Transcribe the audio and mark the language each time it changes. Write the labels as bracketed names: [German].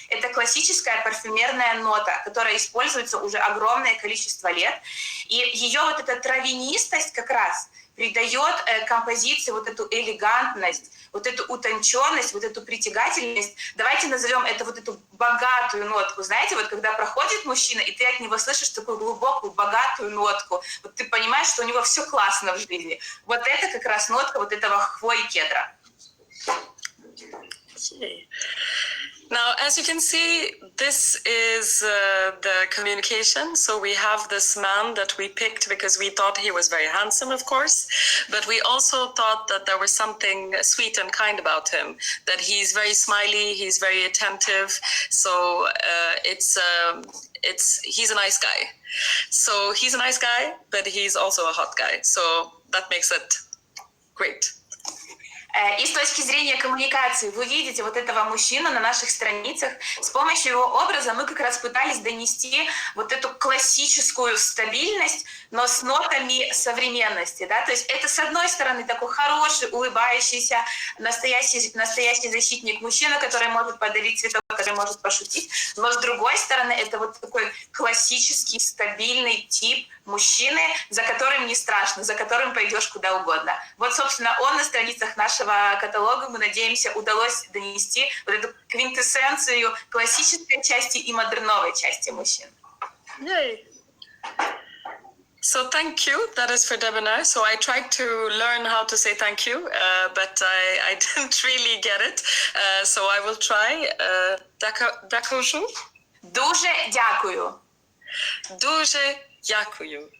[Russian] Это классическая парфюмерная нота, которая используется уже огромное количество лет, и ее вот эта травянистость как раз придает композиции вот эту элегантность, вот эту утонченность, вот эту притягательность. Давайте назовем это вот эту богатую нотку. Знаете, вот когда проходит мужчина, и ты от него слышишь такую глубокую, богатую нотку, вот ты понимаешь, что у него все классно в жизни. Вот это как раз нотка вот этого хвои кедра. [English] Okay. Now, as you can see, this is the communication. So we have this man that we picked because we thought he was very handsome, of course, but we also thought that there was something sweet and kind about him, that he's very smiley, he's very attentive. So he's a nice guy. So he's a nice guy, but he's also a hot guy. So that makes it great. [Russian] И с точки зрения коммуникации, вы видите вот этого мужчину на наших страницах. С помощью его образа мы как раз пытались донести вот эту классическую стабильность, но с нотами современности. Да? То есть это, с одной стороны, такой хороший, улыбающийся, настоящий защитник, мужчина, который может подарить цветок который может пошутить, но с другой стороны, это вот такой классический, стабильный тип мужчины, за которым не страшно, за которым пойдешь куда угодно. Вот, собственно, он на страницах нашего каталога, мы надеемся, удалось донести вот эту квинтэссенцию классической части и модерновой части мужчин. [English] Yay! So thank you. That is for Debanair. So I tried to learn how to say thank you, but I didn't really get it. So I will try. [Ukrainian] Дякую. Дуже дякую. Дуже дякую.